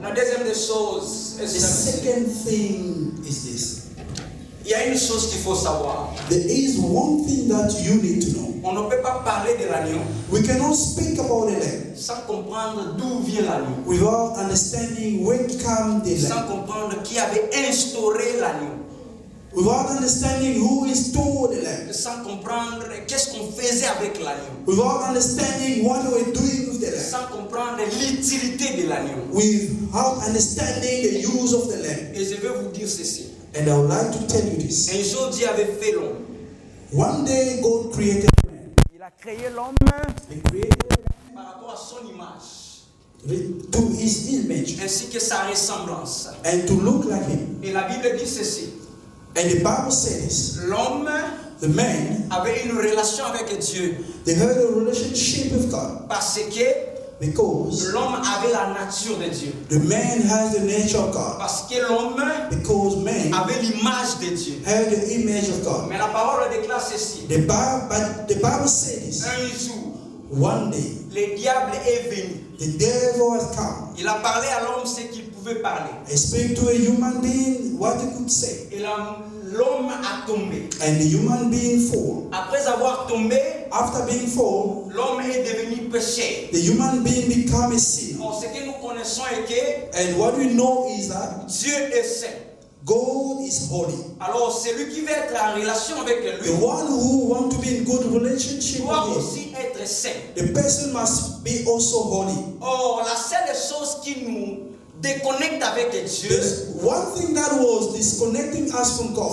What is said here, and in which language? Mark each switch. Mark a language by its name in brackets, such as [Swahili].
[French] La deuxième des choses est [English] The [French] celle-ci. [English] second thing is this. [French] Il y a une chose qu'il faut savoir. [English] There is one thing that you need to know. [French] On ne peut pas parler de l'agneau [English] We cannot speak about the Lamb [French] sans comprendre d'où vient l'agneau. [English] without understanding where come the [French] Sans [English] Lamb. [French] comprendre qui avait instauré l'agneau. [English] Without understanding who installed the Lamb. [French] Sans comprendre qu'est-ce qu'on faisait avec l'agneau. [English] Without understanding what we were doing with the Lamb. [French] Sans comprendre l'utilité de l'agneau. [English] Without understanding the use of the Lamb. [French] Et je vais vous dire ceci. [English] And I would like to tell you this. [French] Un jour, Dieu avait fait l'homme. [English] One day God created man. [French] Il a créé l'homme [English] He created [French] par rapport à son image, [English] man to his image [French] ainsi que sa ressemblance. [English] and to look like him. [French] Et la Bible dit ceci. [English] And the Bible says [French] L'homme [English] the man, [French] avait une relation avec Dieu [English] they had a relationship with God [French] parce que [English] because [French] l'homme avait la nature de Dieu. [English] the man has the nature of God. [French] Parce que l'homme [English] Because man [French] avait l'image de Dieu. [English] had the image of God. [French] Mais la parole déclare ceci. [English] But the Bible says [French] Un jour, [English] one day [French] le diable est venu. [English] the devil has come [French] Il a parlé à l'homme ce qu'il pouvait parler. [English] and speak to a human being what he could say. [French] Et l'homme a tombé. [English] And the human being fall. [French] Après avoir tombé, [English] After being fall, [French] l'homme est devenu péché. [English] the human being become a sinner. [French] Or, ce que nous connaissons est que [English] And what we know is that [French] Dieu est saint. [English] God is holy. [French] Alors, celui qui veut être en relation avec [English] The [French] lui [English] one who want to be in good relationship [French] doit [English] with him, [French] aussi être saint. [English] the person must be also holy. [French] Or, la seule chose qui nous déconnecte avec Dieu [English] There's one thing that was disconnecting us from God.